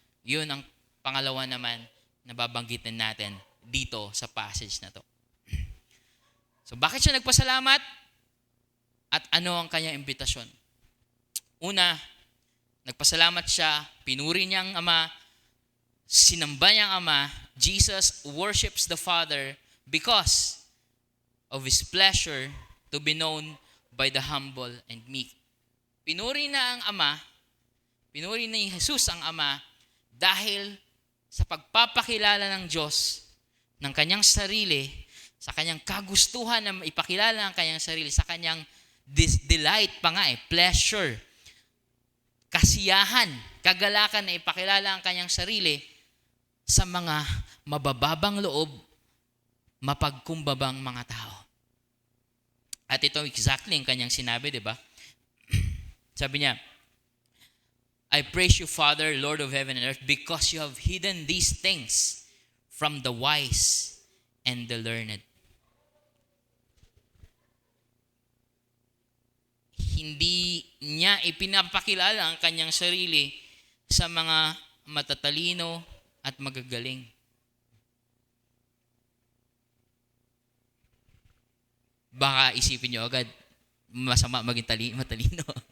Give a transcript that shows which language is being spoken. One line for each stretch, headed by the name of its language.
Filipino: Yun ang pangalawa naman na babanggitin natin dito sa passage na to. So bakit siya nagpasalamat? At ano ang kanyang imbitasyon? Una, nagpasalamat siya, pinuri niya ang Ama, sinamba niya ang Ama.
English: Jesus worships the Father because of His pleasure to be known by the humble and meek.
Filipino: Pinuri na ang Ama, pinuri ni Jesus ang Ama dahil sa pagpapakilala ng Diyos ng kanyang sarili, sa kanyang kagustuhan na ipakilala ang kanyang sarili, sa kanyang delight pa nga pleasure, kasiyahan, kagalakan na ipakilala ang kanyang sarili sa mga mabababang loob, mapagkumbabang mga tao. At ito exactly ang kanyang sinabi, di ba? Sabi niya,
English: I praise you, Father, Lord of heaven and earth, because you have hidden these things from the wise and the learned.
Filipino: Hindi niya ipinapakilala ang kanyang sarili sa mga matatalino at magagaling. Baka isipin nyo agad, masama maging matalino.